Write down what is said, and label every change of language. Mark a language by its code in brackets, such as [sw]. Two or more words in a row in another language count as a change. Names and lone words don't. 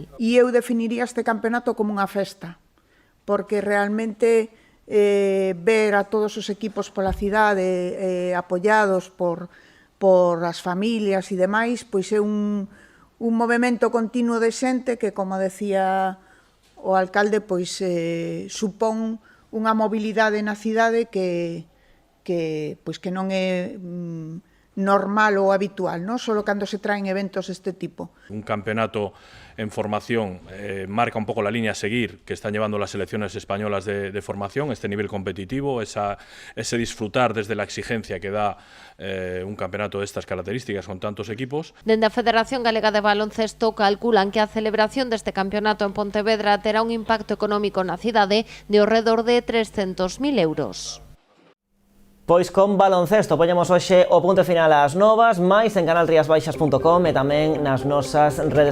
[gl] E eu definiría este campeonato como unha festa, porque realmente ver a todos os equipos pola cidade apoiados por as familias e demais, pois é un movimento continuo de xente que, como decía o alcalde, pois supón unha mobilidade na cidade que non é normal ou habitual, non? Solo cando se traen eventos deste tipo. [es] Un campeonato en formación marca un pouco la línea a seguir que están llevando las selecciones españolas de formación, este nivel competitivo, ese disfrutar desde la exigencia que da un campeonato de estas características con tantos equipos. [gl] Dende a Federación Galega de Baloncesto calculan que a celebración deste campeonato en Pontevedra terá un impacto económico na cidade de ao redor de 300.000 euros. Pois con baloncesto poñemos hoxe o punto final ás novas, máis en canalriasbaixas.com e tamén nas nosas redes sociais.